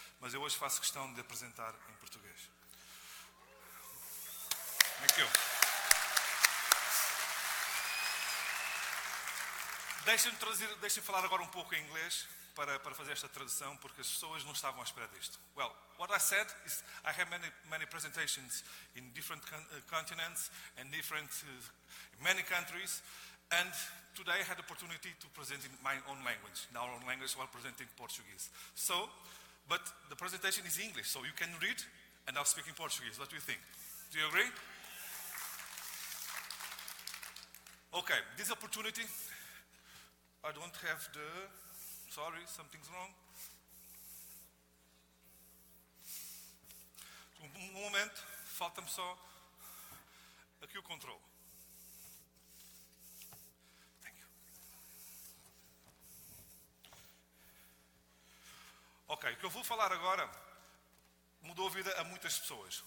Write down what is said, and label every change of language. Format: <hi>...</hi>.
<pt>Mas eu hoje faço questão de apresentar em português.</pt> <en>Thank you.</en> <pt>Deixem-me falar agora um pouco em inglês para fazer esta tradução, porque as pessoas não estavam à espera disto.</pt> <en>Well, what I said is I have many presentations in different continents and many countries, and today I had the opportunity to present in my own language, in our own language, while presenting Portuguese. But the presentation is English, so you can read, and I'll speak in Portuguese. What do you think? Do you agree? Okay, this opportunity, I don't have sorry, something's wrong.</en> <pt>Um momento, falta-me só aqui o controle.</pt> <en>Thank you.</en> <pt>Ok, o que eu vou falar agora mudou a vida a muitas pessoas.</pt>